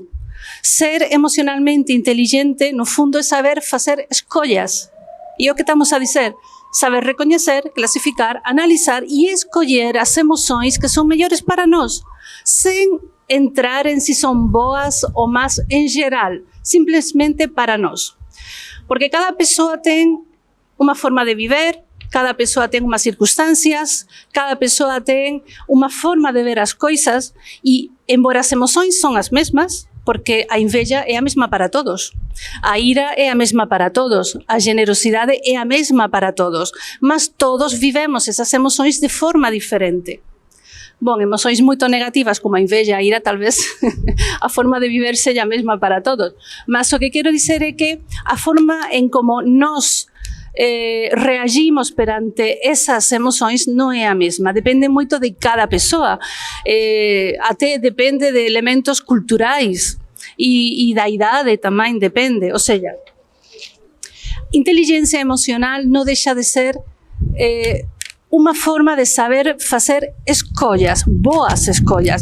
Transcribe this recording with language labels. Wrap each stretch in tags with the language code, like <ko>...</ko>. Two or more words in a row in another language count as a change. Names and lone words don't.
<pt>Ser emocionalmente inteligente, no fundo, é saber fazer escolhas. E é o que estamos a dizer. Saber reconhecer, classificar, analisar e escolher as emoções que são melhores para nós, sem entrar em se são boas ou más em geral, simplesmente para nós.</pt> <gl>Porque cada persoa ten unha forma de viver, cada persoa ten unhas circunstancias, cada persoa ten unha forma de ver as coisas e, embora as emocións son as mesmas, porque a inveja é a mesma para todos, a ira é a mesma para todos, a generosidade é a mesma para todos, mas todos vivemos esas emocións de forma diferente. Bom, emocións moito negativas como a inveja, a ira, tal vez a forma de viver seja a mesma para todos.</gl> <pt>Mas o que quero dizer</pt> <gl>é que a forma en como nós reagimos perante esas emocións non é a mesma, depende moito de cada persoa, até depende de elementos culturais e da idade tamén depende, ou seja, inteligencia emocional non deixa de ser unha forma de saber facer escollas, boas escollas.</gl>